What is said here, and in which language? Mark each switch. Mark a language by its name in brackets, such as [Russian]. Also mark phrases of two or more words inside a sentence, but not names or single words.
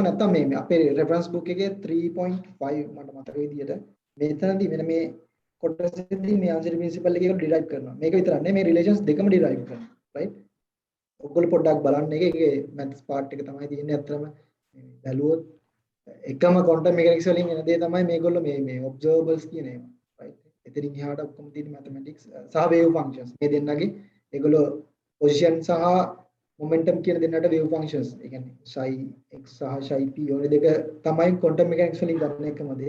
[Sinhala] නැත්නම් මේ අපේ [English] reference book [Sinhala] එකේ 3.5 මට මතක විදියට මෙතනදී මෙන්න මේ කොටසේදී මේ [English] answer principle [Sinhala] එකේ derive කරනවා. මේක විතරක් නෙමෙයි මේ relations දෙකම derive කරනවා. right? ඔයගොල්ලෝ පොඩ්ඩක් බලන්න ඒකේ [English] maths part [Sinhala] එක තමයි තියෙන්නේ. අත්‍තරම බැලුවොත් එකම [English] quantum mechanics [Sinhala] වලින් එන දේ තමයි මේගොල්ලෝ මේ observables කියන ඒවා. right? එතනින් එහාට ඔක්කොම තියෙන mathematics සහ [English] wave functions. [Sinhala] මේ දෙන්නගේ ඒගොල්ලෝ position සහ momentum කියන දෙන්නට [English] wave functions. [Sinhala] ඒ කියන්නේ [English] psi x [Sinhala] සහ [English] psi p [Sinhala] ඔය දෙක තමයි [English] quantum mechanics [Sinhala] වලින් ගන්න එකම දේ.